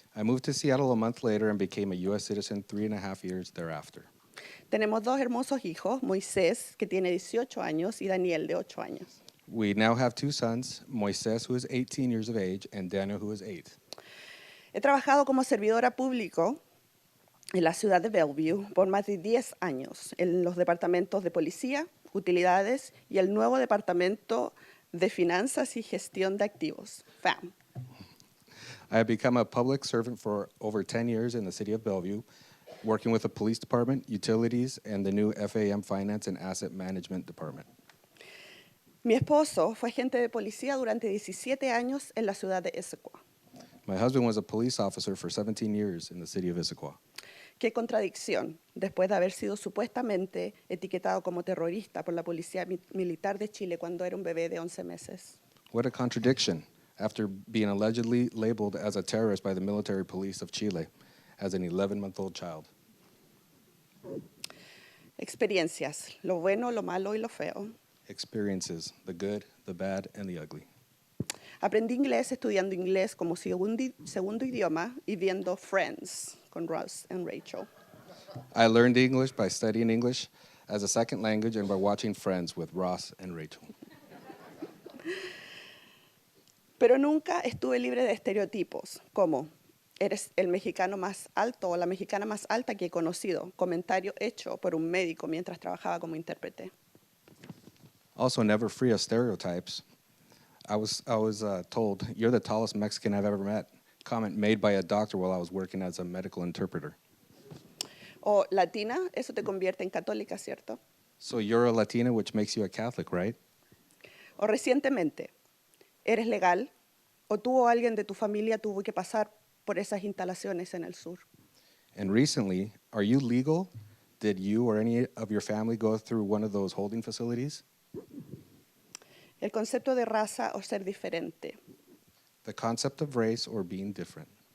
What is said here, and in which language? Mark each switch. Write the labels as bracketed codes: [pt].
[en] I moved to Seattle a month later and became a U.S. citizen 3.5 years thereafter. [es] Tenemos 2 hermosos hijos, Moisés, que tiene 18 años, y Daniel, de 8 años. [en] We now have 2 sons, Moises, who is 18 years of age, and Daniel, who is 8. [es] He trabajado como servidora público en la ciudad de Bellevue por más de 10 años en los departamentos de policía, utilidades y el nuevo departamento de finanzas y gestión de activos, FAM. [en] I have become a public servant for over 10 years in the city of Bellevue, working with the police department, utilities, and the new FAM Finance and Asset Management Department. [es] Mi esposo fue agente de policía durante 17 años en la ciudad de Issaquah. [en] My husband was a police officer for 17 years in the city of Issaquah. [es] Qué contradicción, después de haber sido supuestamente etiquetado como terrorista por la Policía Militar de Chile cuando era un bebé de 11 meses. [en] What a contradiction, after being allegedly labeled as a terrorist by the military police of Chile as an 11-month-old child. [es] Experiencias, lo bueno, lo malo y lo feo. [en] Experiences, the good, the bad, and the ugly. [es] Aprendí inglés estudiando inglés como segundo idioma y viendo Friends con Ross and Rachel. [en] I learned English by studying English as a second language and by watching Friends with Ross and Rachel. [es] Pero nunca estuve libre de estereotipos, como eres el mexicano más alto o la mexicana más alta que he conocido, comentario hecho por un médico mientras trabajaba como intérprete. [en] Also, never free of stereotypes. I was told, "You're the tallest Mexican I've ever met," comment made by a doctor while I was working as a medical interpreter. [es] O latina, eso te convierte en católica, ¿cierto? [en] So you're a Latina, which makes you a Catholic, right? [es] O recientemente, ¿eres legal? ¿O tú o alguien de tu familia tuvo que pasar por esas instalaciones en el sur? [en] And recently, are you legal? Did you or any of your family go through one of those holding facilities? [es] El concepto de raza o ser diferente. [en] The concept of race or being different.